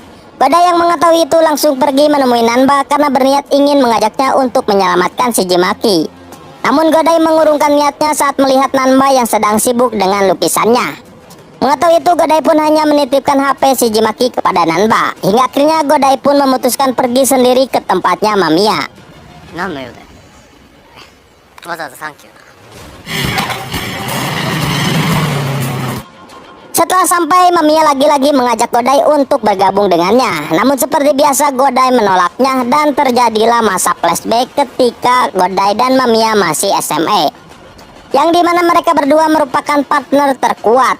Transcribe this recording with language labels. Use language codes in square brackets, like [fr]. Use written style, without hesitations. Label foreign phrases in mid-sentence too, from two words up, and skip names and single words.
[id] Godai yang mengetahui itu langsung pergi menemui Nanba karena berniat ingin mengajaknya untuk menyelamatkan Shiji Maki. Namun Godai mengurungkan niatnya saat melihat Nanba yang sedang sibuk dengan lukisannya. Mengetahui itu Godai pun hanya menitipkan HP Shiji Maki kepada Nanba. Hingga akhirnya Godai pun memutuskan pergi sendiri ke tempatnya Mamiya. [ja] 何の用だよ。わざわざサンキューな。 [id] Setelah sampai, Mamiya lagi-lagi mengajak Godai untuk bergabung dengannya. Namun seperti biasa Godai menolaknya dan terjadilah masa flashback ketika Godai dan Mamiya masih SMA. Yang dimana mereka berdua merupakan partner terkuat.